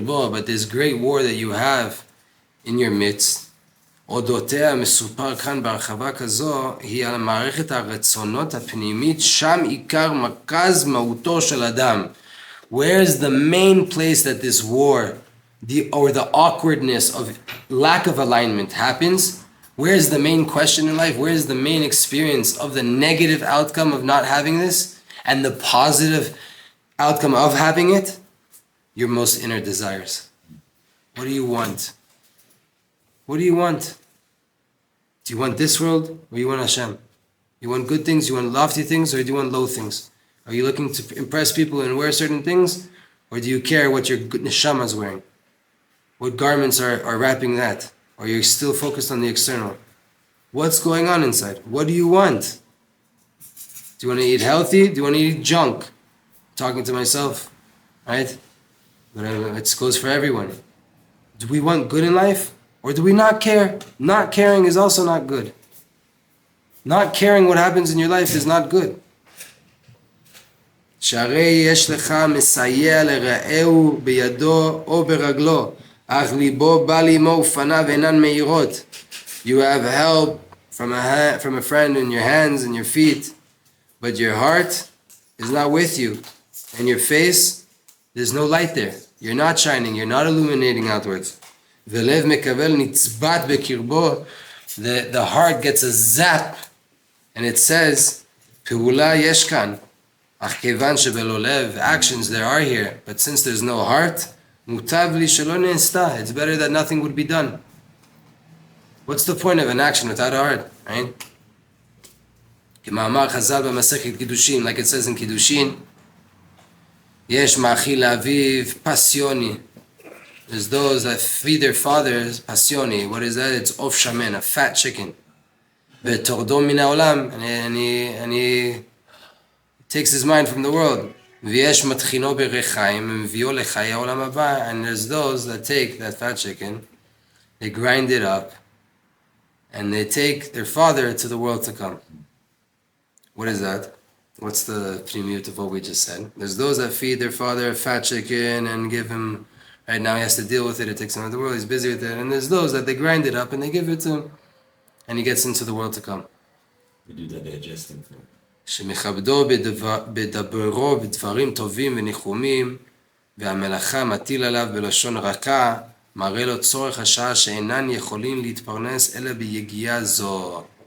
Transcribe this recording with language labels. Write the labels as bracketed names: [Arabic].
[English] But this great war that you have in your midst, [Hebrew] אודותיה מסופר כאן בהרחבה כזו, היא על המערכת הרצונות הפנימית, שם עיקר מרכז מהותו של אדם. [English] Where is the main place that this war, the awkwardness of lack of alignment happens? Where is the main question in life? Where is the main experience of the negative outcome of not having this and the positive outcome of having it? Your most inner desires. What do you want? What do you want? Do you want this world or do you want Hashem? You want good things, you want lofty things, or do you want low things? Are you looking to impress people and wear certain things? Or do you care what your neshama is wearing? What garments are wrapping that? Or you're still focused on the external? What's going on inside? What do you want? Do you want to eat healthy? Do you want to eat junk? I'm talking to myself, right? But it goes for everyone. Do we want good in life? Or do we not care? Not caring is also not good. Not caring what happens in your life is not good. [Hebrew] שהרי יש לך מסייע לרעהו בידו או ברגלו, אך ליבו בא לעמו ופניו אינן מאירות. [English] You have help from a friend in your hands and your feet, but your heart is not with you. And your face, there's no light there. You're not shining, you're not illuminating outwards. [Hebrew] ולב מקבל נצבט בקרבו, [English] the heart gets a zap, and it says, [Hebrew] פעולה יש כאן. אך כיוון שבלא לב, [English] actions there are here, but since there's no heart, [Hebrew] מוטב לי שלא נעשתה. [English] It's better that nothing would be done. What's the point of an action without a heart, right? [Hebrew] כמאמר חז"ל במסכת קידושין, [English] like it says in [Hebrew] קידושין, יש מאכיל לאביו פסיוני. [English] There's those that feed their fathers פסיוני. What is that? It's [Hebrew] עוף שמן, [English] a fat chicken. [Hebrew] ותורדו מן העולם, [English] and he takes his mind from the world. [Hebrew] ויש מטחינו בריחיים, ומביאו לחיי העולם הבא. [English] And there's those that take that fat chicken, they grind it up, and they take their father to the world to come. What is that? What's the pnimiut of what we just said? There's those that feed their father a fat chicken and give him, right now he has to deal with it, it takes him out of the world, he's busy with it. And there's those that they grind it up and they give it to him, and he gets into the world to come. We do the digesting thing. [Hebrew] שמכבדו בדברו בדברים טובים וניחומים, והמלאכה מטיל עליו בלשון רכה, מראה לו צורך השעה שאינן יכולים להתפרנס אלא ביגיעה זו.